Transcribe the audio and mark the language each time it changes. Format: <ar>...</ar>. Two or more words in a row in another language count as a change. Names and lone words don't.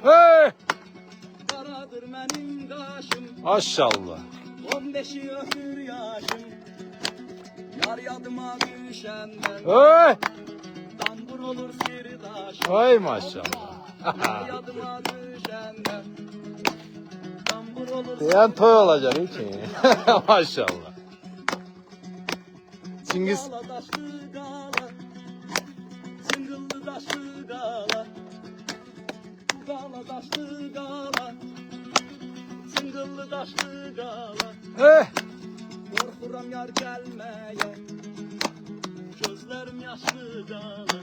<az>Qaradır mənim qaşım, Maşallah. 15'i ötür yaşım. Yar yadıma düşəndən tambur olur sirdaşım. Ay maşallah. Yar yadıma düşəndən tambur olur</az> <tr>Diyen toy olacak için. Maşallah. Cengiz.</tr> <az>Qala daşlı qala, çıngıllı daşlı qala. Qala daşlı qala, çıngıllı daşlı qala. Qorxuram yar gəlməyə, gözlərim yaşlı qala.</az>